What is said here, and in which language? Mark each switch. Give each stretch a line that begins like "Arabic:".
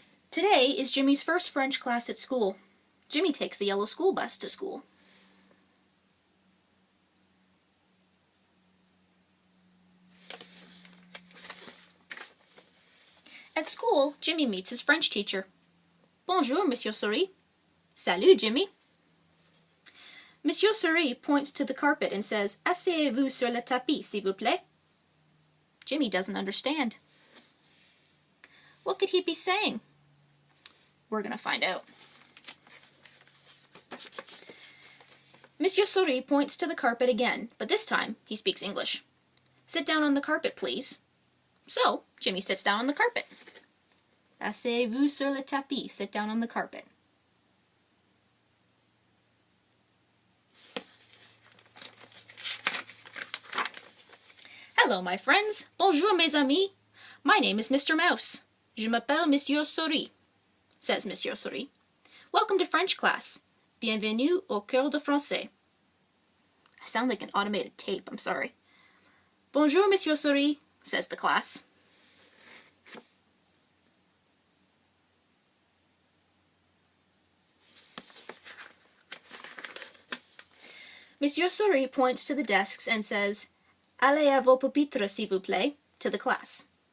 English: Today is Jimmy's first French class at school. Jimmy takes the yellow school bus to school. At school, Jimmy meets his French teacher.
French: Bonjour, Monsieur Souris. Salut, Jimmy.
English: Monsieur Souris points to the carpet and says, Asseyez-vous sur le tapis, s'il vous plaît. Jimmy doesn't understand. What could he be saying? We're gonna find out. Monsieur Souris points to the carpet again, but this time he speaks English. Sit down on the carpet, please. So, Jimmy sits down on the carpet.
French: Asseyez-vous sur le tapis.
English: Sit down on the carpet. Hello, my friends. Bonjour, mes amis. My name is Mr. Mouse.
French: Je m'appelle Monsieur Souris, says Monsieur Souris.
English: Welcome to French class.
French: Bienvenue au cours de Français.
English: I sound like an automated tape, I'm sorry. Bonjour, Monsieur Souris, says the class. Monsieur Souris points to the desks and says, Allez à vos pupitres, s'il vous plaît, to the class.